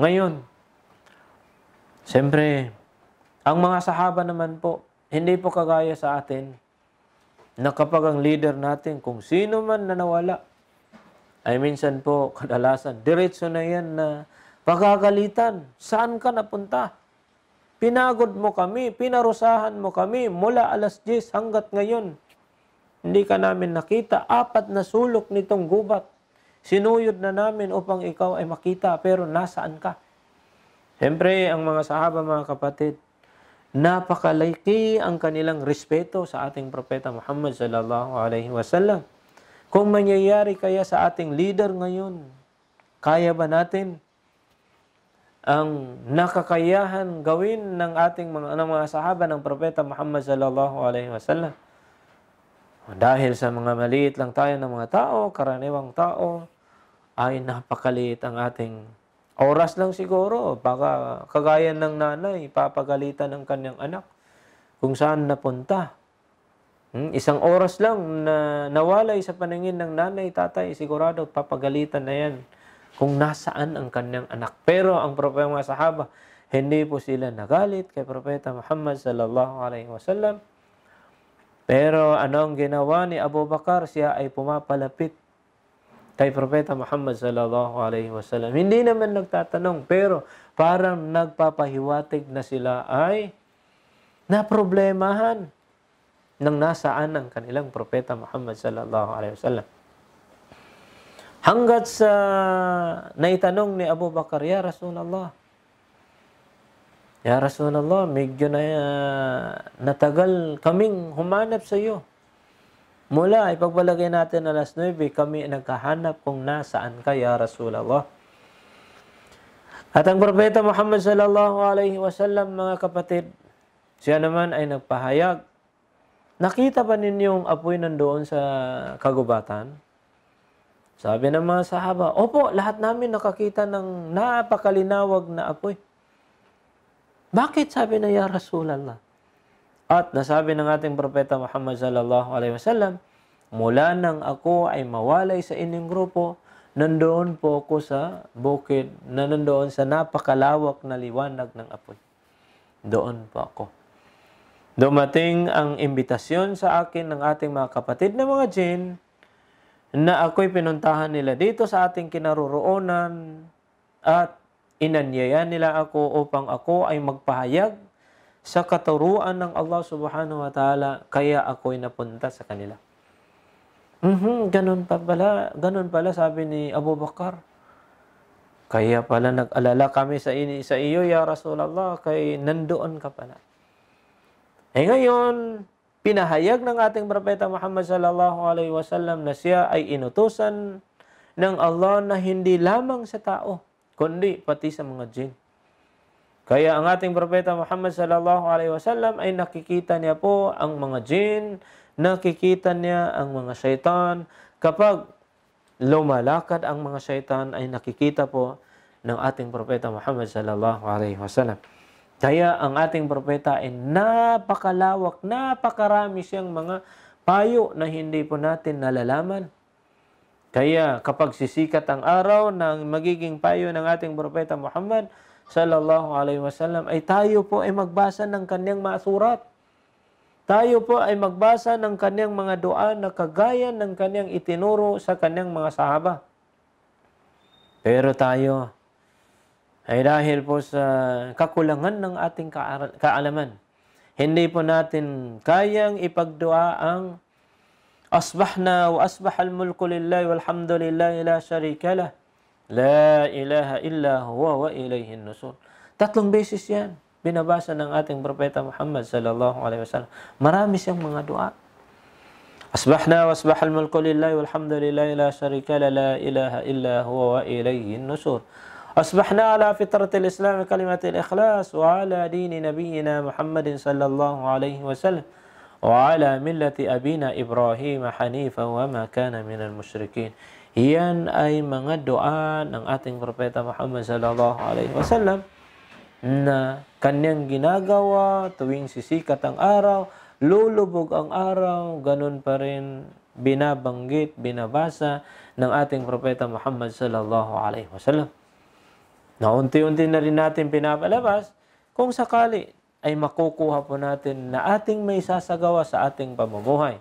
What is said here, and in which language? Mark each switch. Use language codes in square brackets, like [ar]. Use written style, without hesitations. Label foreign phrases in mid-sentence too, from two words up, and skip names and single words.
[tl] Ngayon, siyempre, ang mga sahaba naman po, hindi po kagaya sa atin na kapag ang leader natin, kung sino man na nawala, ay minsan po, kadalasan, diretso na yan na pagagalitan. Saan ka napunta? Pinagod mo kami, pinarusahan mo kami mula alas 10 hanggat ngayon. Hindi ka namin nakita. 4 na sulok nitong gubat. Sinuyod na namin upang ikaw ay makita, pero nasaan ka? Siyempre, ang mga sahaba, mga kapatid, napakalaki ang kanilang respeto sa ating propeta Muhammad [ar] صلى الله عليه وسلم. [tl] Kung mangyayari kaya sa ating leader ngayon, kaya ba natin ang nakakayahan gawin ng ating mga sahaba ng propeta Muhammad [ar] صلى الله عليه وسلم? [tl] Dahil sa mga maliit lang tayo ng mga tao, karaniwang tao, ay napakaliit ang ating oras lang siguro. Baka kagaya ng nanay, papagalitan ng kanyang anak kung saan napunta. Isang oras lang na nawalay sa paningin ng nanay, tatay, sigurado papagalitan na yan kung nasaan ang kanyang anak. Pero ang mga sahaba, hindi po sila nagalit kay Propeta Muhammad [ar] صلى الله عليه وسلم. [tl] Pero ano ang ginawa ni Abu Bakar? Siya ay pumapalapit kay Propeta Muhammad [ar] صلى الله عليه وسلم. [tl] Hindi naman nagtatanong, pero parang nagpapahiwatig na sila ay naproblemahan ng nasaan ang kanilang propeta Muhammad [ar] صلى الله عليه وسلم. [tl] Hanggat sa naitanong ni Abu Bakar, [ar] يا رسول الله, [tl] medyo na natagal kaming humanap sa iyo. Mula ipagbalagay natin alas 9, kami nagkahanap kung nasaan ka, [ar] يا رسول الله. [tl] At ang propeta Muhammad [ar] صلى الله عليه وسلم, [tl] mga kapatid, siya naman ay nagpahayag, nakita ba ninyong apoy nandoon sa kagubatan? Sabi ng mga sahaba, opo, lahat namin nakakita ng napakalinawag na apoy. Bakit? Sabi na, [ar] يا رسول الله. [tl] At nasabi ng ating propeta Muhammad [ar] صلى الله عليه وسلم, [tl] mula nang ako ay mawalay sa inyong grupo, nandoon po ako sa bukid na nandoon sa napakalawak na liwanag ng apoy. Doon po ako. Dumating ang imbitasyon sa akin ng ating mga kapatid na mga jinn na ako'y pinuntahan nila dito sa ating kinaroroonan at inanyaya nila ako upang ako ay magpahayag sa katuruan ng Allah [ar] سبحانه وتعالى, [tl] kaya ako'y napunta sa kanila. Ganun pala sabi ni Abu Bakar. Kaya pala nag-alala kami sa iyo, [ar] يا رسول الله, [tl] kay nandoon ka pala. Ngayon, pinahayag ng ating propeta Muhammad [ar] صلى الله عليه وسلم [tl] na siya ay inutusan ng Allah na hindi lamang sa tao, kundi pati sa mga jinn. Kaya ang ating propeta Muhammad [ar] صلى الله عليه وسلم [tl] ay nakikita niya po ang mga jinn, nakikita niya ang mga syaitan. Kapag lumalakad ang mga syaitan ay nakikita po ng ating propeta Muhammad [ar] صلى الله عليه وسلم. [tl] Kaya ang ating propeta ay napakalawak, napakarami siyang mga payo na hindi po natin nalalaman. Kaya kapag sisikat ang araw ng magiging payo ng ating propeta Muhammad [ar] صلى الله عليه وسلم, [tl] ay tayo po ay magbasa ng kanyang mga surat. Tayo po ay magbasa ng kanyang mga dua na kagaya ng kanyang itinuro sa kanyang mga sahaba. Pero tayo ay dahil po sa kakulangan ng ating kaalaman, hindi po natin kayang ipagdua ang [ar] أصبحنا وأصبح الملك لله والحمد لله لا شريك له، لا إله إلا هو وإليه النشور. [tl] 3 beses yan binabasa ng ating propeta Muhammad [ar] صلى الله عليه وسلم. [tl] Marami siyang mga dua. [ar] أصبحنا وأصبح الملك لله والحمد لله لا شريك له، لا إله إلا هو وإليه النشور. أصبحنا على فطرة الإسلام كلمة الإخلاص وعلى دين نبينا محمد صلى الله عليه وسلم وعلى ملة أبينا إبراهيم حنيفا وما كان من المشركين. [tl] Yan ay mga dua ng ating propeta Muhammad [ar] صلى الله عليه وسلم [tl] na kanyang ginagawa tuwing sisikat ang araw, lulubog ang araw, ganun pa rin binabanggit, binabasa ng ating propeta Muhammad [ar] صلى الله عليه وسلم. [tl] Na unti-unti na rin natin pinapalabas kung sakali ay makukuha po natin na ating may sasagawa sa ating pamumuhay.